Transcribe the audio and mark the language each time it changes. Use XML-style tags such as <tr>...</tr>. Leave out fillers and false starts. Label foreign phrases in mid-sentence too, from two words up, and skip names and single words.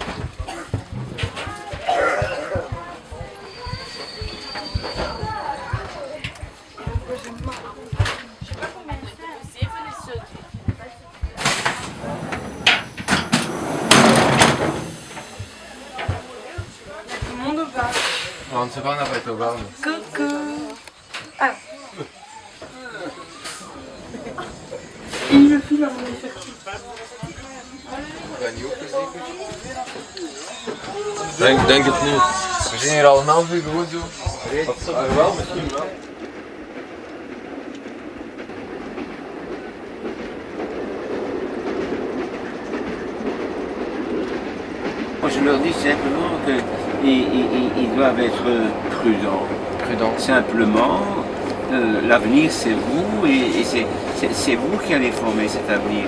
<fr>On ne sait pas, on n'a pas été au bar. Coucou. Ah. Il me file à mon effectif.</fr> <nl>Denk het niet. We zijn hier al een half uur gewoon zo. Wel, misschien wel.</nl> <fr>Moi, je leur dis simplement qu'ils doivent être prudents. Simplement, l'avenir c'est vous et c'est vous qui allez former cet avenir.</fr>